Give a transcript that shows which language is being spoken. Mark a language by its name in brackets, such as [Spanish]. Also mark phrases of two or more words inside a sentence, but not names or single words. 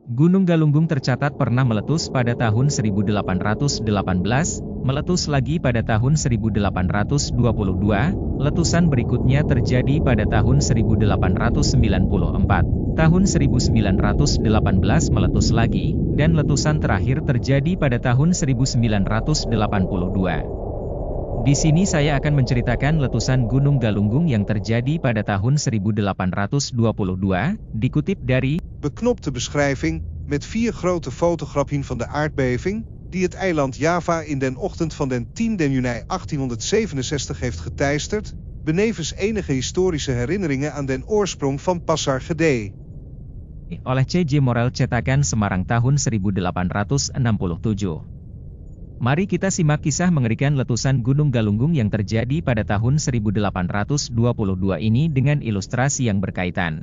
[Indonesian] Gunung Galunggung tercatat pernah meletus pada tahun 1818, meletus lagi pada tahun 1822, letusan berikutnya terjadi pada tahun 1894, tahun 1918 meletus lagi, dan letusan terakhir terjadi pada tahun 1982. Di sini saya akan menceritakan letusan Gunung Galunggung yang terjadi pada tahun 1822, dikutip dari [Dutch] beknopte beschrijving, met 4 grote fotografieën van de aardbeving, die het eiland Java in den ochtend van den 10 juni 1867 heeft geteisterd, benevens enige historische herinneringen aan den oorsprong van Pasar Gede. [Indonesian] Oleh C.J. Morel cetakan Semarang tahun 1867. Mari kita simak kisah mengerikan letusan Gunung Galunggung yang terjadi pada tahun 1822 ini dengan ilustrasi yang berkaitan.